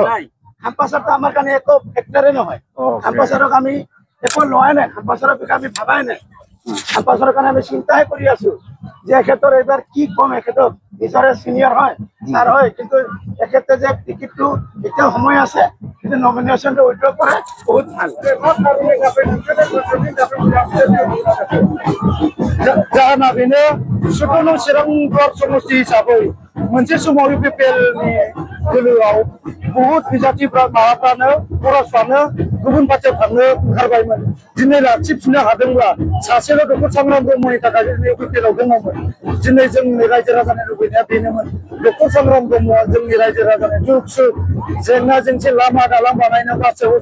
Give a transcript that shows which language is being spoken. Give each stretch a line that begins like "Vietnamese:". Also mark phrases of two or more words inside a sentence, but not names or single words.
Assamese: খাম্বাচাৰটো আমাৰ কাৰণে একো ফেক্টৰে নহয় খাম্বাচাৰক আমি একো লোৱাই নাই খাম্বাচাৰৰ বিষয়ে আমি ভাবাই নাই খাম্বাচাৰৰ কাৰণে আমি চিন্তাই কৰি আছো যে এখেতৰ এইবাৰ কি কম এখেতক নিজৰে চিনিয়ৰ হয় ছাৰ হয় কিন্তু এখেতে যে টিকেটটো এতিয়া সময় আছে কিন্তু নমিনেশ্যনটো উইথড্ৰ কৰে বহুত ভাল
Bodo: जाहोना बेनो जिखुनु चिरां दुवार समष्टि हिसाबै मोनसे समाव इउपिपिएलनि दोलोआव बहुत बिजाथिफ्रा माबाफ्रानो खरसफ्रानो गुबुन पार्टियाव थांनो ओंखारबायमोन दिनै लाखिफिननो हादोंब्ला सासेल' डक्टर सांग्राम ब्रह्मनि थाखाय जोंनि इउपिपिएलआव दङमोन दिनै जोंनि रायजो राजानि लुबैनाया बेनोमोन डक्टर सांग्राम ब्रह्मआ जोंनि रायजो राजानि दुख सुख जेंना जेंसि लामा दालां बानायनो गासैबो